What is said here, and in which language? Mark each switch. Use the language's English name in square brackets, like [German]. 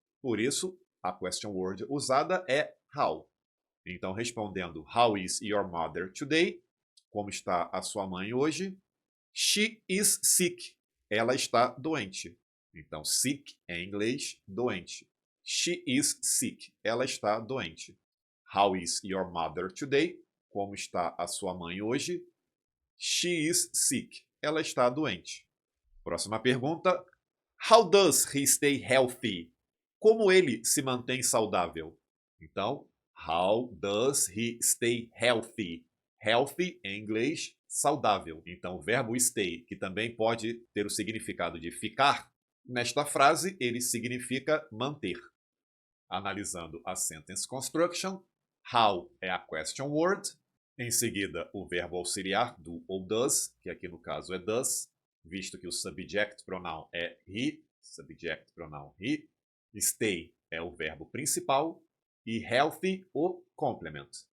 [Portuguese] Por isso, a question word usada é how. Então, respondendo [English] how is your mother today? [Portuguese] como está a sua mãe hoje? [English] She is sick. [Portuguese] Ela está doente. Então, sick em inglês, doente. [English] She is sick. [Portuguese] Ela está doente. [English] How is your mother today? [Portuguese] Como está a sua mãe hoje? [English] She is sick. [Portuguese] Ela está doente. Próxima pergunta. [English] How does he stay healthy? [Portuguese] Como ele se mantém saudável? [English] Então, how does he stay healthy? [Portuguese] Healthy, em inglês, saudável. Então, o verbo stay, que também pode ter o significado de ficar, nesta frase ele significa manter. Analisando a sentence construction, how é a question word, em seguida o verbo auxiliar do ou does, que aqui no caso é does, visto que o subject pronoun é he, subject pronoun he, stay é o verbo principal e healthy o complement.